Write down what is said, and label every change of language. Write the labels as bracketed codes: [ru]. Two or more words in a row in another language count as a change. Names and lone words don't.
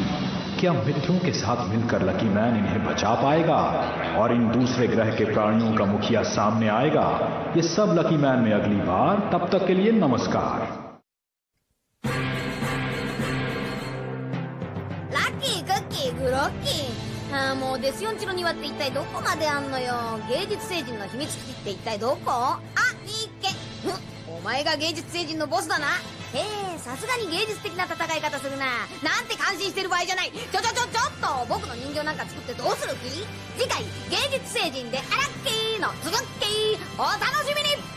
[hi] क्या मित्रों के साथ मिलकर लकी मैन इन्हें बचा पाएगा और इन दूसरे ग्रह के प्राणियों का मुखिया सामने आएगा? ये सब लकी मैन में अगली बार। तब तक के लिए नमस्कार। [ja] ッキーかケグロッキー。もうデスヨンチの庭って一体どこまであんのよ。芸術星人の秘密基地って一体どこ？あ、いいけ。お前が芸術星人のボスだな。さすがに芸術的な戦い方するな。なんて感心してる場合じゃない。ちょっと僕の人形なんか作ってどうする気？次回芸術星人でアラッキーの続きお楽しみに。